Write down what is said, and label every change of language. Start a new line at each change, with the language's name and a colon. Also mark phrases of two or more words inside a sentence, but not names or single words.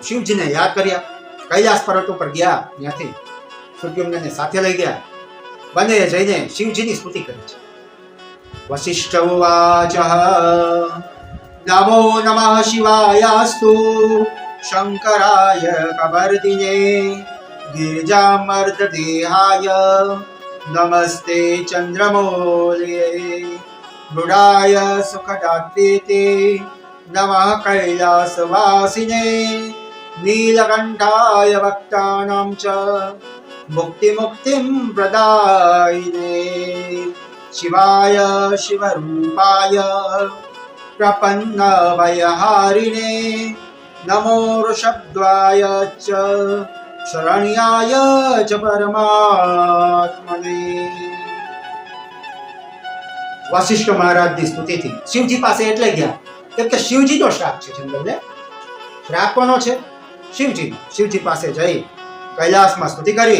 Gujarati: શિવજીને યાદ કર્યા. કૈલાસ પર્વત ઉપર ગયા. ત્યાંથી સુદ્યુમ્નને સાથે લઈ ગયા. બંને જઈને શિવજીની સ્તુતિ કરી છે.
Sanskrit: वशिष्ठ उवाच नमो नमः शिवायास्तु शंकराय कबर्दिने गिरिजामर्ददेहाय नमस्ते चन्द्रमौल्ये मृडाय सुखदात्रे नमः कैलासवासिने नीलकण्ठाय भक्तानां च मुक्तिं प्रदायिने शिवाय शिवरूपाय प्रपन्नभयहारिणे नमो ऋषभद्वाय च शरण्याय च परमात्मने.
Gujarati: વશિષ્ઠ મહારાજની સ્તુતિથી શિવજી પાસે એટલે ગયા કેમ કે શિવજીનો શ્રાપ છે જંગલને. શ્રાપ કોનો છે? શિવજી. શિવજી પાસે જઈ કૈલાસમાં સ્તુતિ કરી.